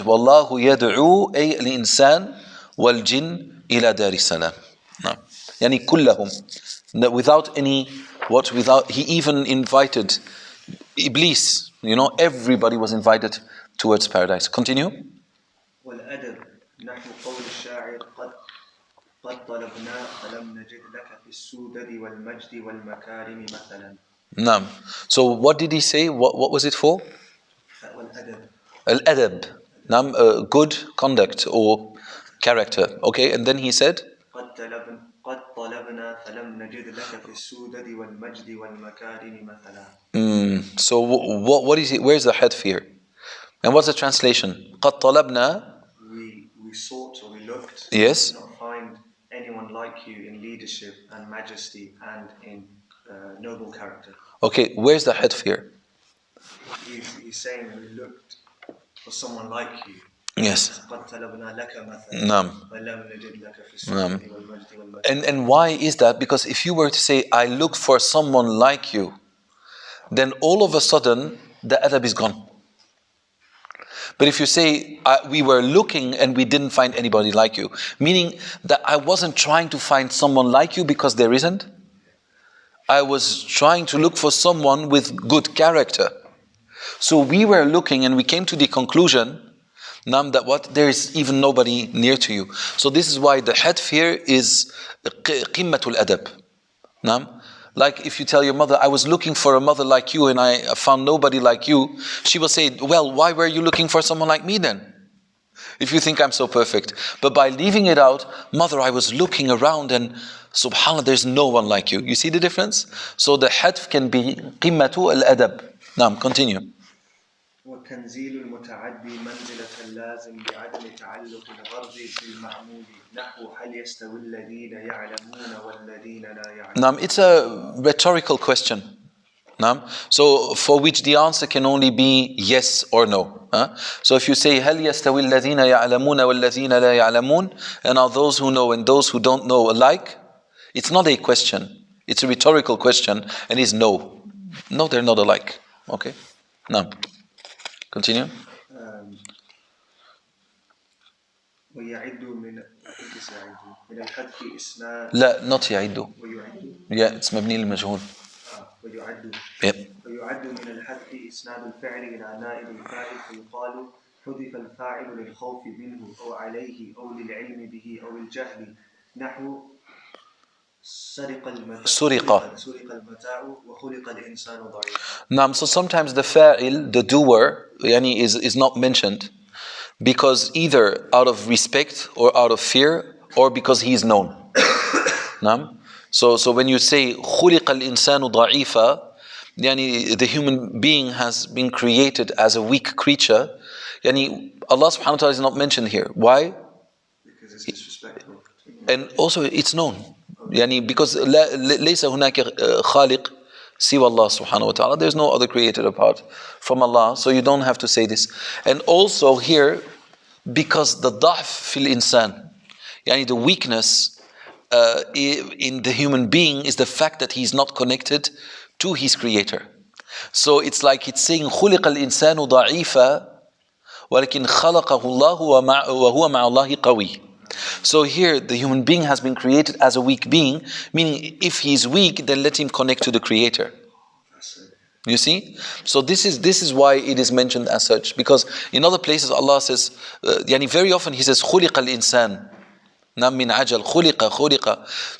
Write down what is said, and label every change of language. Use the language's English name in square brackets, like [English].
[Arabic] وَاللَّهُ يَدْعُو أي الإنسان وَالْجِنِّ إِلَى دَارِ السَّلَامِ. [English] No. [Arabic] يعني كلهم. [English] Without any, without, he even invited Iblis, everybody was invited towards paradise. Continue. [Arabic] والأدب نحو قول الشاعر قد طلبنا فلم نجد لك في السودد والمجد والمكارم مثلا. نعم. [English] So what did he say? What was it for? [Arabic] والأدب. Al-adab. نعم, [English] good conduct or character. Okay, and then he said? [Arabic] قد طلبنا فلم نجد لك في السودد والمجد والمكارم مثلا. [English] So what is it? Where's the hadf here? And what's the translation? [Arabic] قد طلبنا. [English] We sought or we looked. Yes. We did not find anyone like you in leadership and majesty and in noble character. Okay, where's the hadf here? He's saying we looked for someone like you. Yes. [Arabic] قد طلبنا لك مثلا. نعم. ولم نجد لك في السودد والمجد والمكارم. [English] And why is that? Because if you were to say, I look for someone like you, then all of a sudden the adab is gone. But if you say, we were looking and we didn't find anybody like you, meaning that I wasn't trying to find someone like you because there isn't. I was trying to look for someone with good character. So we were looking and we came to the conclusion, Nam, that what? There is even nobody near to you. So this is why the hadf here is qimmatul adab. Nam? Like if you tell your mother, I was looking for a mother like you and I found nobody like you, she will say, well, why were you looking for someone like me then? If you think I'm so perfect. But by leaving it out, mother, I was looking around and subhanAllah, there's no one like you. You see the difference? So the hadf can be qimmatu al-adab. Now, continue. [Arabic] وتنزيل المتعدي منزلة اللازم بعدم تعلق الغرض بالمعمول نحو هل يستوي الذين يعلمون والذين لا يعلمون. [English] It's a rhetorical question. So for which the answer can only be yes or no. So if you say [Arabic] هل يستوي الذين يعلمون والذين لا يعلمون, [English] and are those who know and those who don't know alike, it's not a question, it's a rhetorical question, and is no. No, they're not alike. Okay. Now, continue. [Arabic] ويعد من الحذف إسناد. لا, [English] not [Arabic] يعد. ويعد. [English] Yeah, it's [Arabic] مبني للمجهول. ويعد. [English] Yep. [Arabic] ويعد من الحذف إسناد الفعل إلى نائب الفاعل فيقال حذف الفاعل للخوف منه أو عليه أو للعلم به أو الجهل نحو سرق المتاع وخلق الإنسان ضعيفا. [English] So sometimes the fa'il, the doer, is not mentioned because either out of respect or out of fear or because he is known. So when you say [Arabic] خلق الإنسان ضعيفا, [English] the human being has been created as a weak creature. Allah subhanahu wa ta'ala is not mentioned here. Why? Because it's disrespectful. And also it's known. [Arabic] Because ليس هناك خالق سوى الله سبحانه وتعالى. [English] There's no other creator apart from Allah. So you don't have to say this. And also here, because the [Arabic] ضعف في الإنسان, [English] the weakness in the human being is the fact that he's not connected to his creator. So it's like it's saying [Arabic] خلق الإنسان ضعيفا ولكن خلقه الله وهو مع الله قوي. [English] So here the human being has been created as a weak being, meaning if he's weak, then let him connect to the creator. You see? So this is why it is mentioned as such, because in other places Allah says, very often He says [Arabic] خلق الإنسان من عجل خلق.